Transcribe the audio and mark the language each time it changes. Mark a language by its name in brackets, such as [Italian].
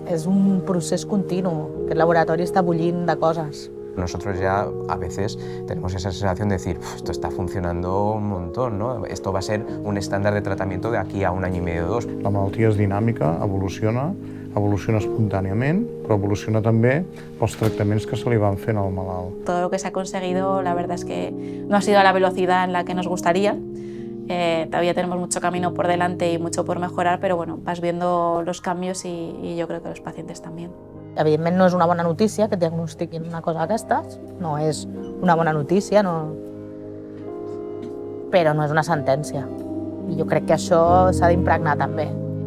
[Catalan] És un procés continu, que el laboratori està bullint de coses. [Spanish] Nosotros ya a veces tenemos esa sensación de decir, esto está funcionando un montón, ¿no? Esto va a ser un estándar de tratamiento de aquí a 1 año y medio o 2. [Catalan] La malaltia és dinàmica, evoluciona espontàniament, però evoluciona també pels tractaments que se li van fent al malalt. [Spanish] Todo lo que se ha conseguido, la verdad es que no ha sido a la velocidad en la que nos gustaría. Todavía tenemos mucho camino por delante y mucho por mejorar, pero bueno, vas viendo los cambios y yo creo que los pacientes también. [Catalan] Evidentment no és una bona notícia que et diagnostiquin una cosa d'aquestes, no és una bona notícia, però no és una sentència. I jo crec que això s'ha d'impregnar també.